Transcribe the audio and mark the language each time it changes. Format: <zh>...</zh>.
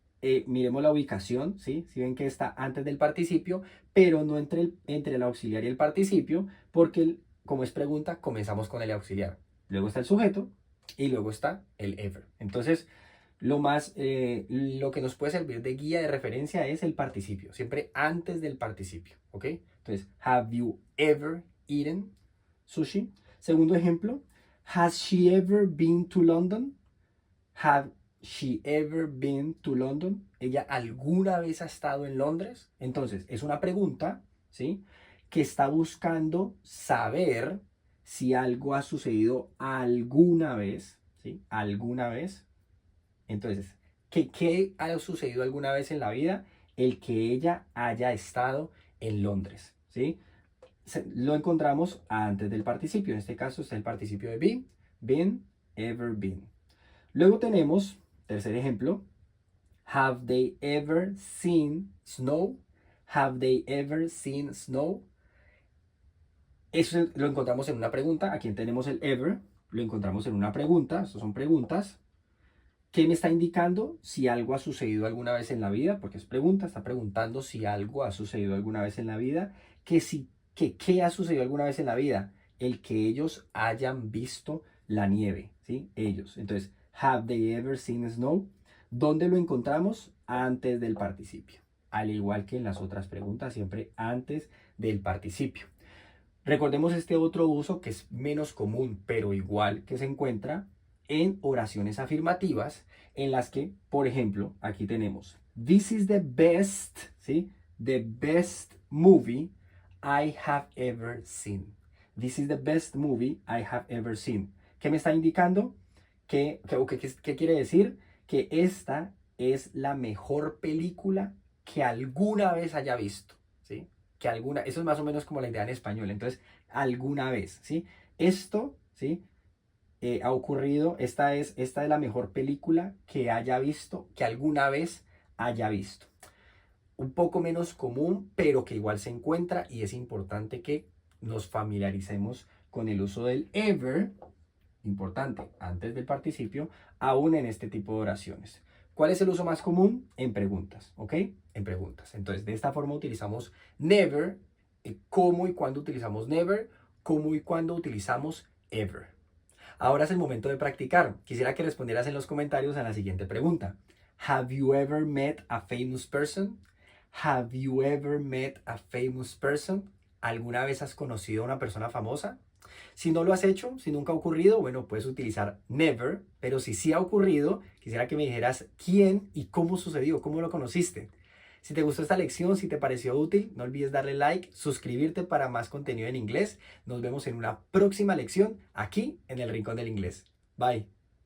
<es>Miremos la ubicación, ¿sí? Si ven que está antes del participio, pero no entre el auxiliar y el participio, porque como es pregunta, comenzamos con el auxiliar. Luego está el sujeto y luego está el ever. Entonces, lo que nos puede servir de guía de referencia es el participio, siempre antes del participio, ¿ok?</es> <en>Entonces, have you ever eaten sushi?</en> <es>Segundo ejemplo,</es> <en>has she ever been to London? Have she ever been to London?</en> <es>¿Ella alguna vez ha estado en Londres? Entonces, es una pregunta, ¿sí? Que está buscando saber si algo ha sucedido alguna vez, ¿sí? Alguna vez. Entonces, ¿qué ha sucedido alguna vez en la vida? El que ella haya estado en Londres, ¿sí? Lo encontramos antes del participio. En este caso está el participio de been, ever been. Luego tenemos, tercer ejemplo,</es> <en>have they ever seen snow? Have they ever seen snow?</en> <es>Eso lo encontramos en una pregunta. Aquí tenemos el ever. Lo encontramos en una pregunta. Estas son preguntas. ¿Qué me está indicando? Si algo ha sucedido alguna vez en la vida, porque es pregunta, está preguntando si algo ha sucedido alguna vez en la vida. ¿Qué ha sucedido alguna vez en la vida? El que ellos hayan visto la nieve, ¿sí? Ellos.</es> <en>Entonces, have they ever seen snow?</en> <es>¿Dónde lo encontramos? Antes del participio. Al igual que en las otras preguntas, siempre antes del participio. Recordemos este otro uso que es menos común, pero igual que se encuentra en oraciones afirmativas, en las que, por ejemplo, aquí tenemos</es> <en>this is the best,</en> <es>¿sí?</es> <en>The best movie I have ever seen. This is the best movie I have ever seen.</en> <es>¿Qué me está indicando? ¿Qué quiere decir? Que esta es la mejor película que alguna vez haya visto, ¿sí? Eso es más o menos como la idea en español. Entonces, alguna vez, ¿sí? Esto, ¿sí? Ha ocurrido, esta es la mejor película que haya visto, que alguna vez haya visto. Un poco menos común, pero que igual se encuentra y es importante que nos familiaricemos con el uso del ever, importante, antes del participio, aún en este tipo de oraciones. ¿Cuál es el uso más común? En preguntas, ¿ok? En preguntas. Entonces, de esta forma utilizamos never, cómo y cuándo utilizamos never, cómo y cuándo utilizamos ever. Ahora es el momento de practicar. Quisiera que respondieras en los comentarios a la siguiente pregunta.</es> <en>Have you ever met a famous person? Have you ever met a famous person?</en> <es>¿Alguna vez has conocido a una persona famosa? Si no lo has hecho, si nunca ha ocurrido, bueno, puedes utilizar never, pero si sí ha ocurrido, quisiera que me dijeras quién y cómo sucedió, cómo lo conociste. Si te gustó esta lección, si te pareció útil, no olvides darle like, suscribirte para más contenido en inglés. Nos vemos en una próxima lección aquí en el Rincón del Inglés. Bye.</es>